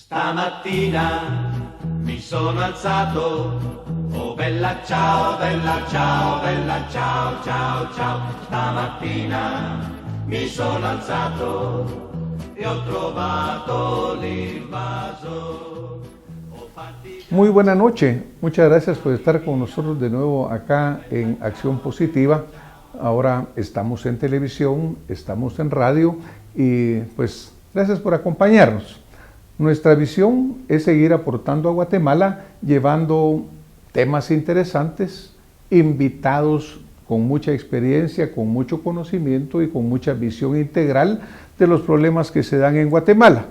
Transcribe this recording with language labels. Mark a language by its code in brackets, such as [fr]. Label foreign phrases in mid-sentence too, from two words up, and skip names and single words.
[it] Stamattina mi sono alzato, oh bella ciao, bella ciao, bella ciao, ciao, ciao. Stamattina mi sono alzato e ho trovato l'invaso. [es] Muy buena noche, muchas gracias por estar con nosotros de nuevo acá en Acción Positiva. Ahora estamos en televisión, estamos en radio y pues gracias por acompañarnos. Nuestra visión es seguir aportando a Guatemala, llevando temas interesantes, invitados con mucha experiencia, con mucho conocimiento y con mucha visión integral de los problemas que se dan en Guatemala.